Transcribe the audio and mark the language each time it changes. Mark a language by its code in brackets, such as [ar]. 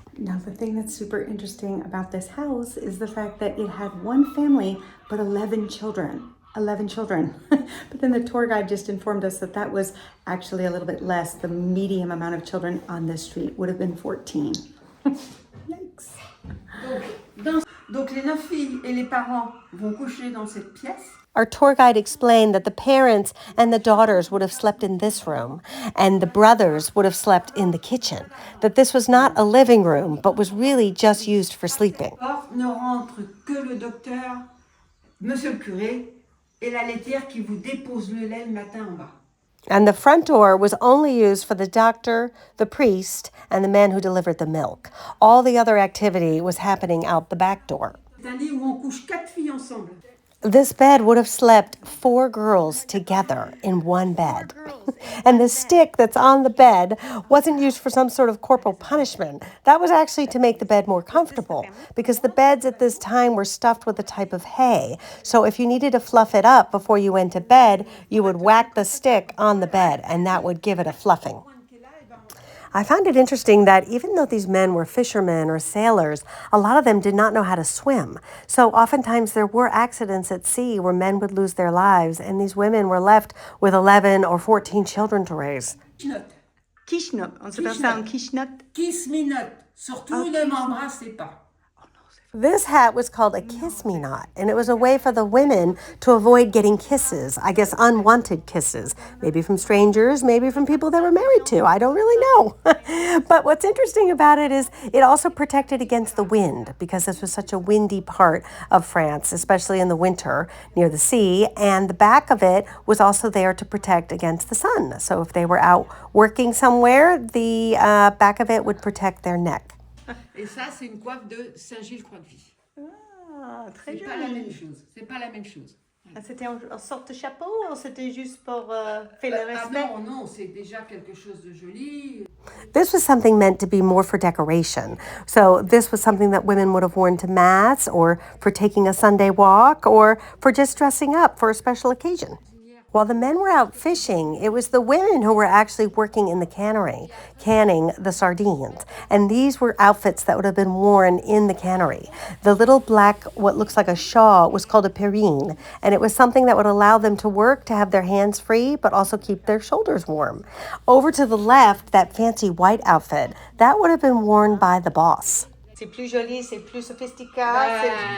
[en] Now, the thing that's super interesting about this house is the fact that it had one family, but 11 children. 11 children. But then the tour guide just informed us that that was actually a little bit less. The medium amount of children on this street would have been 14. Yikes. [fr] Donc les 9 filles et les parents vont coucher dans cette pièce. [en] Our tour guide explained that the parents and the daughters would have slept in this room, and the brothers would have slept in the kitchen. That this was not a living room, but was really just used for sleeping. [fr] Porte ne rentre que le docteur, monsieur le curé, et la laitière qui vous dépose le lait le matin en bas. [en] And the front door was only used for the doctor, the priest, and the man who delivered the milk. All the other activity was happening out the back door. [fr] C'est un lit où on couche 4 filles ensemble. [en] This bed would have slept 4 girls together in one bed. And the stick that's on the bed wasn't used for some sort of corporal punishment. That was actually to make the bed more comfortable, because the beds at this time were stuffed with a type of hay. So if you needed to fluff it up before you went to bed, you would whack the stick on the bed, and that would give it a fluffing. I found it interesting that even though these men were fishermen or sailors, a lot of them did not know how to swim. So oftentimes there were accidents at sea where men would lose their lives, and these women were left with 11 or 14 children to raise. [fr] Quiche-note. On s'appelle ça un quiche-note. Kiss me not. Surtout ne m'embrassez pas. [en] This hat was called a kiss-me-not, and it was a way for the women to avoid getting kisses, I guess unwanted kisses, maybe from strangers, maybe from people they were married to. I don't really know. But what's interesting about it is it also protected against the wind, because this was such a windy part of France, especially in the winter near the sea, and the back of it was also there to protect against the sun. So if they were out working somewhere, the back of it would protect their neck. [fr] Et ça, c'est une coiffe de Saint-Gilles-Croix-de-Vie. Ah, très C'est pas la même chose. C'est pas la même chose. C'était en sorte de chapeau ou c'était juste pour faire le Ah respect? non, non, c'est déjà quelque chose de joli. [en] This was something meant to be more for decoration. So this was something that women would have worn to mass or for taking a Sunday walk or for just dressing up for a special occasion. While the men were out fishing, it was the women who were actually working in the cannery, canning the sardines. And these were outfits that would have been worn in the cannery. The little black, what looks like a shawl, was called a perine. And it was something that would allow them to work, to have their hands free, but also keep their shoulders warm. Over to the left, that fancy white outfit, that would have been worn by the boss. [fr] C'est plus joli, c'est plus sophistiqué.